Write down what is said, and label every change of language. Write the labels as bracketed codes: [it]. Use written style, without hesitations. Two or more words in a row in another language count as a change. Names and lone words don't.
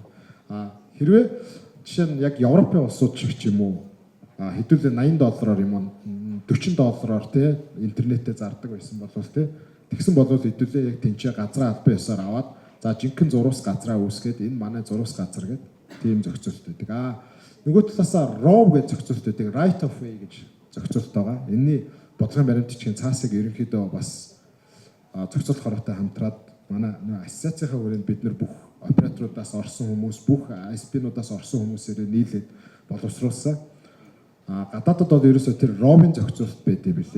[mn] Хэрвээ жишээ нь яг Европын улсууд шиг ч юм уу хэдүүлээ $80 юм уу $40 тий интернетээ зардаг байсан бол тий тэгсэн бол хэдүүлээ яг тэнцээ газраа албан ёсоор аваад за жинхэнэ зурус газраа үүсгээд энэ манай зурус газар гэдэг тийм зохицуулт байдаг. Нөгөө талаасаа ROV гэж зохицуулт байдаг. [en] Right of way [mn] гэж зохицуулт байгаа. Энэний бодлогын баримтчгийн цаасыг ерөнхийдөө бас зохицуулах хороотой хамтраад манай ассоциацийнхаа хүрээнд бид нар бүх операторудаас орсон хүмүүс, бүх ISP-нуудаас орсон хүмүүсээрээ нийлээд боловсруулсан. Гадаадад бол ерөөсөө тэр ROV-ын зохицуулт байдсан билээ.